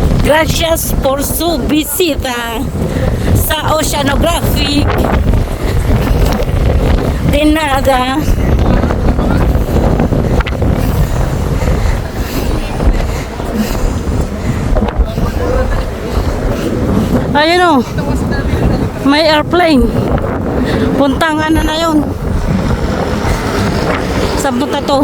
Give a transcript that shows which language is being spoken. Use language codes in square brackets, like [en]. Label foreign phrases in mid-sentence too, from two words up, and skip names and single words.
[es] Gracias por su visita sa Oceanographic. De nada. [tl] Ayun o, may airplane. Puntang ano na yun. Saan punta to?